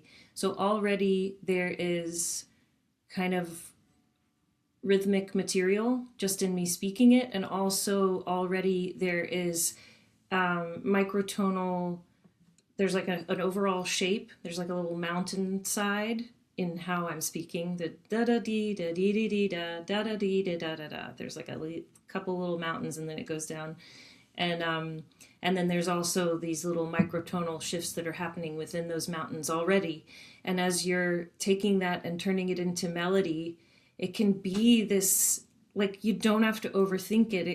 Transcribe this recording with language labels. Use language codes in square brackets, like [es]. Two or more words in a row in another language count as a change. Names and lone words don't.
[en] So already there is kind of rhythmic material just in me speaking it, and also already there is microtonal. There's like an overall shape. There's like a little mountain side in how I'm speaking. The da da dee da dee dee dee da da da dee da da da da. There's like a couple little mountains, and then it goes down, and then there's also these little microtonal shifts that are happening within those mountains already. And as you're taking that and turning it into melody, it can be this, like, you don't have to overthink it.